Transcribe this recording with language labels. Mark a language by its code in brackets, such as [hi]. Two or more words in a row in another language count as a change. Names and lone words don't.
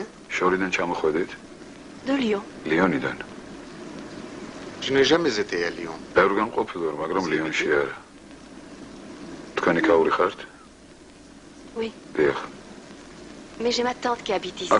[ka] შორიდან ჩამოხვედით? [fr] De Lyon. [ka] ლიონიდან. [fr] Je n'ai jamais été à Lyon. [ka] ბევრგან ყოფილი ვარ, მაგრამ ლიონში არა. თქვენი ქაური ხართ? [fr] Oui. [ka] დიახ. [fr] Mais j'ai ma tante qui habite ici.